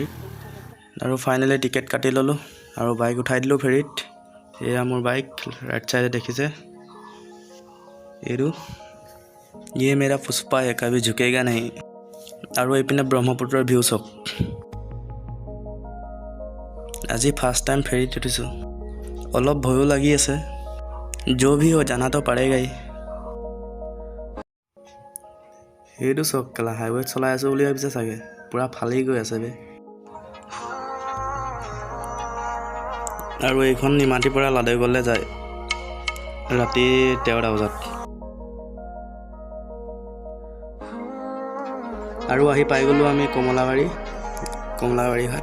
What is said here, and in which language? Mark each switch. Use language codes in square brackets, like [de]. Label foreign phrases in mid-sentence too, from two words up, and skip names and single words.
[as] আৰু ফাইনেলি টিকেট কাটি ল'লোঁ আৰু বাইক উঠাই দিলোঁ ফেৰীত। এয়া মোৰ বাইক, ৰাইট চাইডে দেখিছে এইটো, [hi] ये मेरा पुष्पा है, कभी झुकेगा नहीं। [as] আৰু এইপিনে ব্ৰহ্মপুত্ৰৰ ভিউ চাওক। আজি ফাৰ্ষ্ট টাইম ফেৰীত উঠিছোঁ, অলপ ভয়ো লাগি আছে। [hi] जो भी हो जाना तो पड़ेगा ही। [as] সেইটো চাওক কেলা, হাইৱেত চলাই আছোঁ বুলি ভাবিছে চাগে, পূৰা ফালি গৈ আছে বে। আৰু এইখন নিমাতীৰ পৰা লাহদৈগলৈ যায় ৰাতি 13টা বজাত। আৰু আহি পাই গ'লোঁ আমি কমলাবাৰী ঘাট।